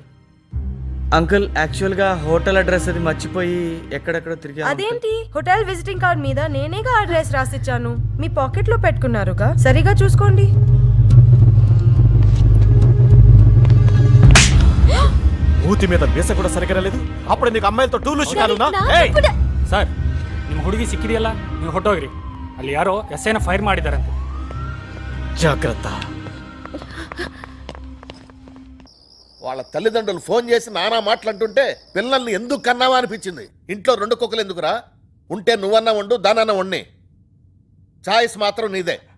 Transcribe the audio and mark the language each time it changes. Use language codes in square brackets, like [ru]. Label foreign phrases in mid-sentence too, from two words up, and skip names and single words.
[te] అంకుల్ యాక్చువల్గా [en] hotel address [te] అది మర్చిపోయి ఎక్కడెక్కడో తిరిగి. అదేంటి [en] hotel visiting card [te] మీద నేనేగా అడ్రస్ రాసిచ్చాను, మీ పాకెట్ లో పెట్టుకున్నారుగా, సరిగా చూసుకోండి. మూతి మీద మీస కూడా సరిగా లేదు. అప్పుడు నీకు అమ్మాయిలతో టూలు షికాలునా? [kn] ಸರ್ ನಿಮ್ಮ ಹುಡುಗಿ ಸಿಕ್ಕಿದೆಯಲ್ಲ ನೀವು ಹೊಟ್ಟೋಗ್ರಿ, ಅಲ್ಲಿ ಯಾರೋ ಎಸ್ಐನ ಫೈರ್ ಮಾಡಿದಾರಂತೆ. [te] జాగ్రత్త. వాళ్ళ తల్లిదండ్రులు ఫోన్ చేసి నానా మాటలంటుంటే పిల్లల్ని ఎందుకు కన్నావా అనిపించింది. ఇంట్లో 2 కుక్కలు ఎందుకురా? ఉంటే నువ్వన్నా వండు, దానన్నా వండి. చాయిస్ మాత్రం నీదే.